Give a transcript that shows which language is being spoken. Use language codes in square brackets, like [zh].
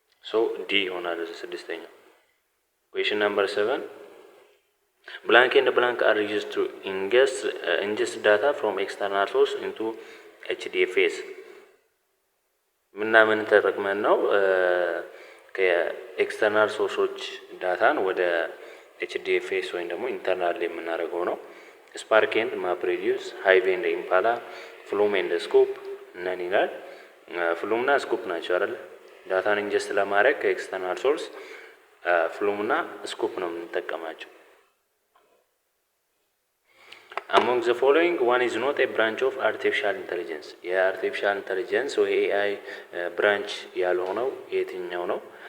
[am] ሶ ዲ ይሆናል ስድስተኛው። ኩዌሽን ነምበር 7 [en] blank and blank are used to ingest data from external source into HDFS [am] ምን ተጠቅመን ነው ከኤክስተርናል ሶርሶች ዳታን ወደ HDFS ወይም ደግሞ ኢንተርናል የምናደርገው ነው። ስፓርክ ኤንድ ማፕሬዲዩስ፣ ሃይቭ ኤንድ ኢምፓላ፣ ፍሉም ኤንድ ስኩፕ ነን ይላል። ፍሉምና ስኩፕ ናቸው አይደል? ዳታን ኢንጀስት ለማድረግ ከኤክስተርናል ሶርስ ፍሉምና ስኩፕ ነው የምንጠቀማቸው። [en] Among the following, one is not a branch of artificial intelligence. [am] የአርቲፊሻል ኢንተለጀንስ ወይ ኤአይ ብራንች ያልሆነው የትኛው ነው?